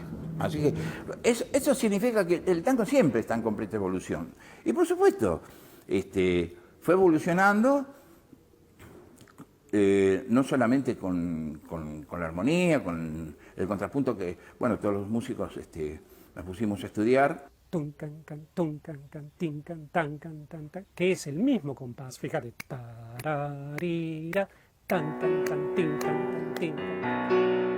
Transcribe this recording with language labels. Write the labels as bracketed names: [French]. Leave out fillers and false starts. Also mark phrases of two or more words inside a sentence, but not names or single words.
[Spanish] Así que eso significa que el tango siempre está en completa evolución. Y por supuesto, fue evolucionando. No solamente con la armonía, con el contrapunto que, bueno, todos los músicos nos pusimos a estudiar. Tun, can, can, tun, can, can, tin, can, tan, que es el mismo compás, fíjate. Tararira, tan, tan, tan, tin, can, tin, can.